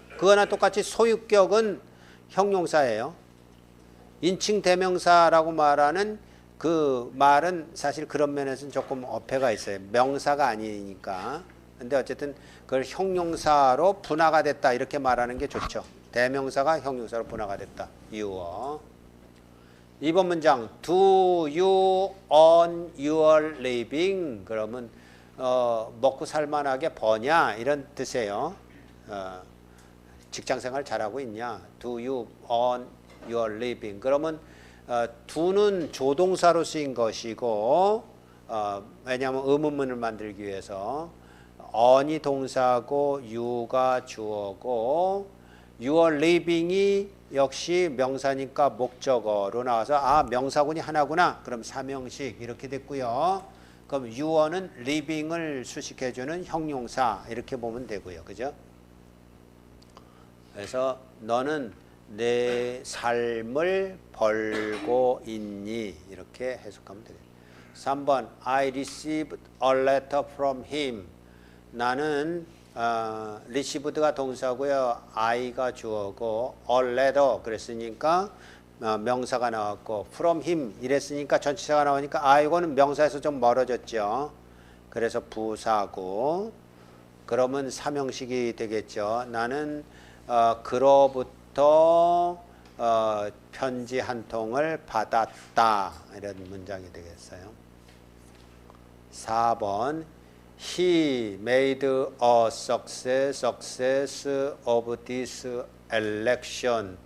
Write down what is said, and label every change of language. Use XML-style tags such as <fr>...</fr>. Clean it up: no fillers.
<ko>그거나 똑같이 소유격은 형용사예요. 인칭 대명사라고 말하는 그 말은 사실 그런 면에서는 조금 어폐가 있어요. 명사가 아니니까. 근데 어쨌든 그걸 형용사로 분화가 됐다 이렇게 말하는 게 좋죠. 대명사가 형용사로 분화가 됐다.</ko> <en>유어.</en> <ko>2번 문장</ko> <en>Do you earn your living?</en> <ko>그러면 먹고 살만하게 버냐 이런 뜻이에요. 직장생활 잘하고 있냐?</ko> <en>Do you earn your living?</en> <ko>그러면 do는 조동사로 쓰인 것이고 왜냐하면 의문문을 만들기 위해서 earn이 동사고 you가 주어고 your living이 역시 명사니까 목적어로 나와서 명사군이 하나구나. 그럼 삼형식 이렇게 됐고요. 그럼 you는 living을 수식해주는 형용사 이렇게 보면 되고요. 그죠? 그래서 너는 내 삶을 벌고 있니? 이렇게 해석하면 되겠죠. 3번</ko> <en>I received a letter from him.</en> <ko>나는 received가 동사고요. I가 주어고 a letter 그랬으니까 명사가 나왔고 from him 이랬으니까 전치사가 나오니까 이거는 명사에서 좀 멀어졌죠. 그래서 부사고 그러면 삼형식이 되겠죠. 나는 그로부터 편지 한 통을 받았다. 이런 문장이 되겠어요. 4번</ko> <en>He made a success of this election.</en>